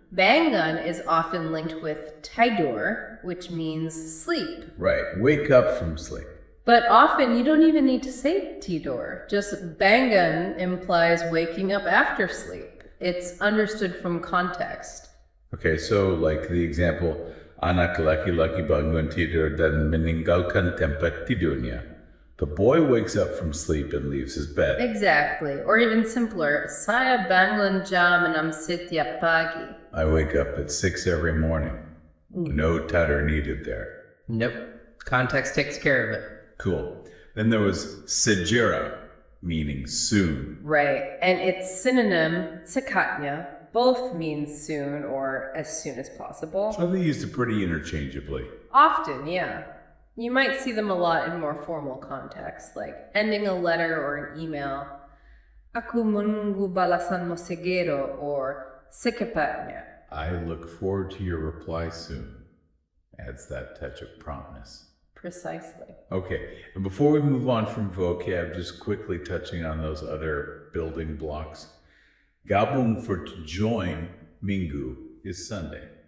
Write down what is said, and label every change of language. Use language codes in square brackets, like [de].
[en] Bangun is often linked with tidur, which means sleep. Right, wake up from sleep. But often you don't even need to say tidur. Just bangun implies waking up after sleep. It's understood from context. Okay, so like the example, [id] anak laki-laki bangun tidur dan meninggalkan tempat tidurnya. [en] The boy wakes up from sleep and leaves his bed. Exactly. Or even simpler, [id] saya bangun jam 6 setiap pagi. [en] I wake up at 6 every morning. No tidur needed there. Nope. Context takes care of it. Cool. Then there was segera, meaning soon. Right. And its synonym, sekatnya, both mean soon or as soon as possible. So they used it pretty interchangeably. Often, yeah. You might see them a lot in more formal contexts, like ending a letter or an email. [id] Aku menunggu balasanmu segera or secepatnya. [en] I look forward to your reply soon. Adds that touch of promptness. Precisely. Okay, and before we move on from vocab, just quickly touching on those other building blocks. Gabung for to join, minggu, is Sunday.